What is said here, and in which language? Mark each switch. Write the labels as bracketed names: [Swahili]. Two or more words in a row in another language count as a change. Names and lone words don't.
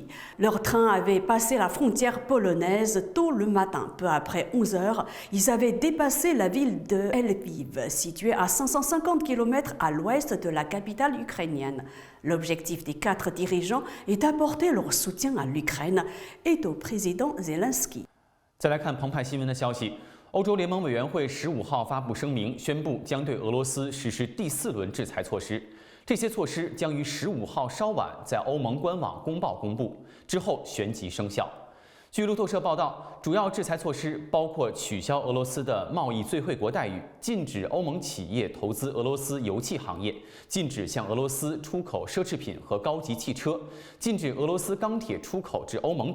[French] Leur train avait passé la frontière polonaise tôt le matin. Peu après 11 heures, ils avaient dépassé la ville de Lviv, située à 550 km à l'ouest de la capitale ukrainienne. L'objectif des 4 dirigeants est d'apporter leur soutien à l'Ukraine et au président Zelensky. [Chinese] 再来看澎湃新闻的消息，欧洲联盟委员会15号发布声明，宣布将对俄罗斯实施第4轮制裁措施。这些措施将于15号稍晚在欧盟官网公布，之后旋即生效。据路透社报道，主要制裁措施包括取消俄罗斯的贸易最惠国待遇，禁止欧盟企业投资俄罗斯油气行业，禁止向俄罗斯出口奢侈品和高级汽车，禁止俄罗斯钢铁出口至欧盟等。